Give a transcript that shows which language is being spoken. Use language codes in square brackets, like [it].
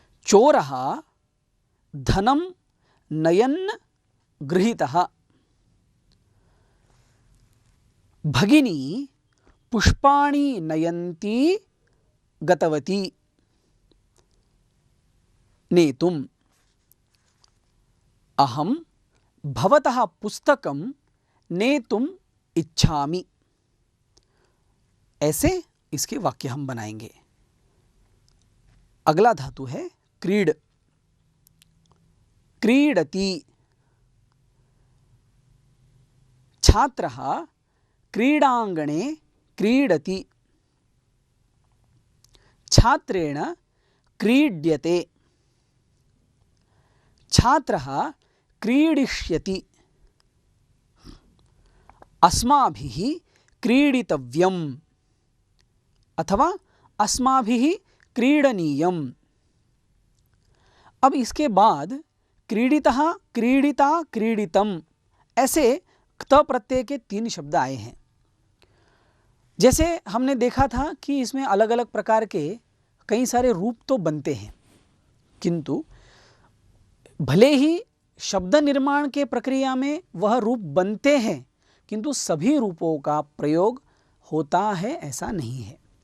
[sa] चोरः धनं नयन् गृहीतः, भगिनी पुष्पाणि नयन्ती गतवती नेतुम्। अहं भवतः पुस्तकं नेतुम् इच्छामि। [hi] ऐसे इसके वाक्य हम बनाएंगे। अगला धातु है क्रीड, क्रीडति। [sa] छात्रः क्रीडांगणे क्रीडति, छात्रेण क्रीड्यते, छात्रः क्रीडिष्यति। अस्माभिः क्रीडितव्यम् अथवा अस्माभिः क्रीडनीयम्। [hi] अब इसके बाद क्रीडितः, क्रीडिता, क्रीडितम्, ऐसे क्त प्रत्यय के 3 शब्द आए हैं। जैसे हमने देखा था कि इसमें अलग अलग प्रकार के कई सारे रूप तो बनते हैं, किंतु भले ही शब्द निर्माण के प्रक्रिया में वह रूप बनते हैं, किंतु सभी रूपों का प्रयोग होता है ऐसा नहीं है।